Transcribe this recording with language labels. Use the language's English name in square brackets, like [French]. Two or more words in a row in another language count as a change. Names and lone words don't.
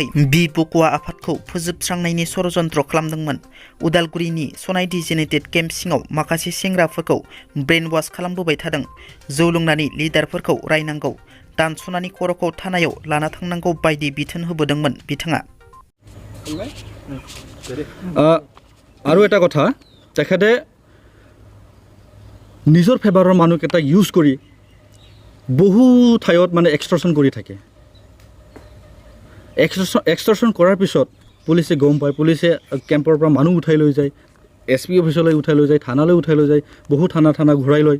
[Bodo] ब'क'आ आफादखौ फोजोबस्रांनायनि षड़यन्त्र खालामदोंमोन। उदालगुरिनि सनाय [English] designated camp [Bodo] सिङाव माखासे सेंग्राफोरखौ [English] brain wash [Bodo] खालामबोबाय थादों। जौ लोंनानै लिडारफोरखौ रायनांगौ, दानस'नानै खर'खौ थानायाव लाना थांनांगौ बायदि बिथोन होबोदोंमोन बिथाङा। [Assamese] আৰু এটা কথা, তেখেতে নিজৰ ফেভাৰৰ মানুহকেইটাক ইউজ কৰি বহু ঠাইত মানে এক্সটৰ্চন কৰি থাকে। এক্সটৰ্চন কৰাৰ পিছত পুলিচে গম পায়, পুলিচে কেম্পৰ পৰা মানুহ উঠাই লৈ যায়, SP অফিচলৈ উঠাই লৈ যায়, থানালৈ উঠাই লৈ যায়, বহু থানা ঘূৰাই লয়।